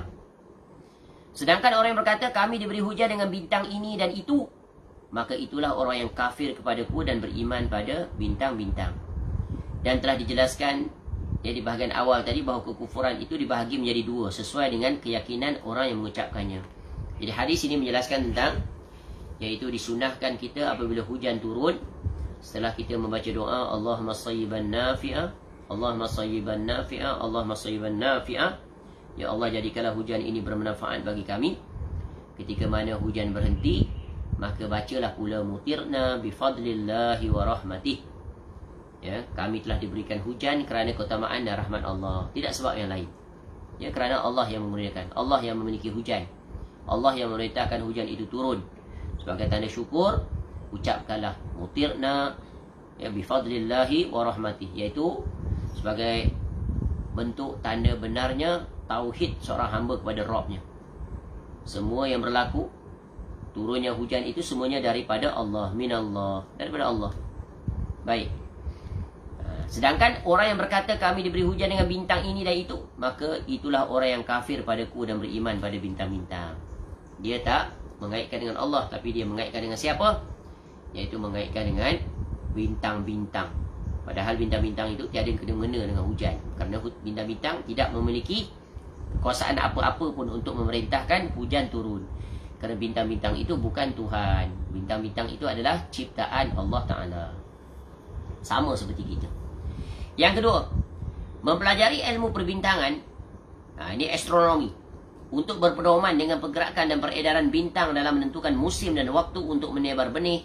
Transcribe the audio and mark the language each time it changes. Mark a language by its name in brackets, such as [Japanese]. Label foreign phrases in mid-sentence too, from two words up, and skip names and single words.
[Malay] Sedangkan orang yang berkata kami diberi hujan dengan bintang ini dan itu, maka itulah orang yang kafir kepadaku dan beriman pada bintang-bintang. Dan telah dijelaskan di bahagian awal tadi bahawa kekufuran itu dibahagi menjadi 2 sesuai dengan keyakinan orang yang mengucapkannya. Jadi hadis ini menjelaskan tentang, iaitu disunahkan kita apabila hujan turun, setelah kita membaca doa [Arabic] اللهم صيبا نافعا, اللهم صيبا نافعا, اللهم صيبا نافعا, [Malay] ya Allah jadikanlah hujan ini bermanfaat bagi kami. Ketika mana hujan berhenti, maka bacalah pula [Arabic] مطرنا بفضل الله ورحمته. [Malay] Ya, kami telah diberikan hujan kerana keutamaan dan rahmat Allah, tidak sebab yang lain. Ya, kerana Allah yang mengurniakan, Allah yang memiliki hujan, Allah yang memerintahkan hujan itu turun. Sebagai tanda syukur, ucapkanlah [Arabic] مطرنا يا بفضل الله ورحمته, [Malay] iaitu sebagai bentuk tanda benarnya tauhid seorang hamba kepada Rabbnya. Semua yang berlaku, turunnya hujan itu semuanya daripada Allah, minallah, daripada Allah. Baik. Sedangkan orang yang berkata kami diberi hujan dengan bintang ini dan itu, maka itulah orang yang kafir padaku dan beriman pada bintang-bintang. Dia tak mengaitkan dengan Allah, tapi dia mengaitkan dengan siapa? Iaitu mengaitkan dengan bintang-bintang. Padahal bintang-bintang itu tiada kena-mengena dengan hujan, kerana bintang-bintang tidak memiliki kekuasaan apa-apa pun untuk memerintahkan hujan turun. Kerana bintang-bintang itu bukan Tuhan. Bintang-bintang itu adalah ciptaan Allah Ta'ala. Sama seperti kita. Yang kedua, mempelajari ilmu perbintangan. Ini astronomi. Untuk berpedoman dengan pergerakan dan peredaran bintang dalam menentukan musim dan waktu untuk menebar benih.